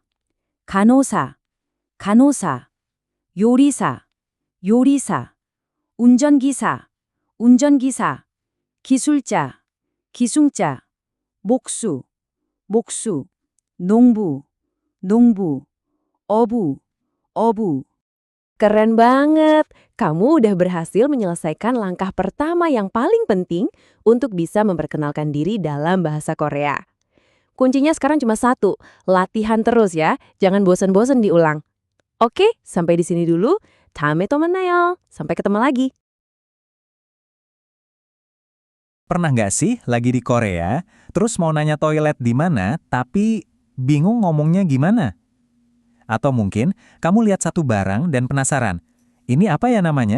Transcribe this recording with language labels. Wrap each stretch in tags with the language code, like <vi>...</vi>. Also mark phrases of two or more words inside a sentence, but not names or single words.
<ko>간호사, 간호사. 요리사, 요리사. 운전기사, 운전기사. 기술자, 기술자. 목수, 목수. 농부, 농부. 어부, 어부.</ko> <id>Keren banget! Kamu udah berhasil menyelesaikan langkah pertama yang paling penting untuk bisa memperkenalkan diri dalam bahasa Korea. Kuncinya sekarang cuma 1, latihan terus ya, jangan bosan-bosan diulang. Oke, sampai di sini dulu.</id> <ko>다음에 또 만나요.</ko> <id>Sampai ketemu lagi. Pernah nggak sih lagi di Korea, terus mau nanya toilet di mana, tapi bingung ngomongnya gimana? Atau mungkin kamu lihat satu barang dan penasaran, ini apa ya namanya?</id>